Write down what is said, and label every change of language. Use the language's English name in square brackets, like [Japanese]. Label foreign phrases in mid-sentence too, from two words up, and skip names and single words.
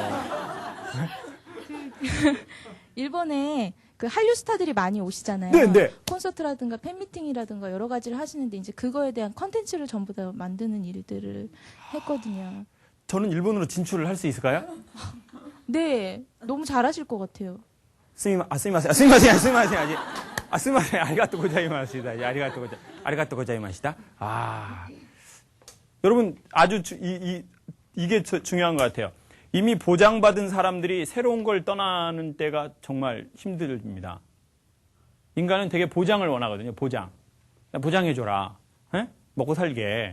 [Korean] 일본에 그 한류 스타들이 많이 오시잖아요. 네. 콘서트라든가 팬미팅이라든가 여러 가지를 하시는데 이제 그거에 대한 컨텐츠를 전부 다 만드는 일들을 했거든요. 저는 일본으로 진출을 할 수 있을까요? 네. 너무 잘하실 것 같아요. [Japanese] すみません、ありがとうございました。ありがとうございました。 [Korean] 여러분, 아주 이게 중요한 것 같아요. 이미 보장받은 사람들이 새로운 걸 떠나는 때가 정말 힘듭니다. 인간은 되게 보장을 원하거든요, 보장. 보장해줘라. 에? 먹고 살게.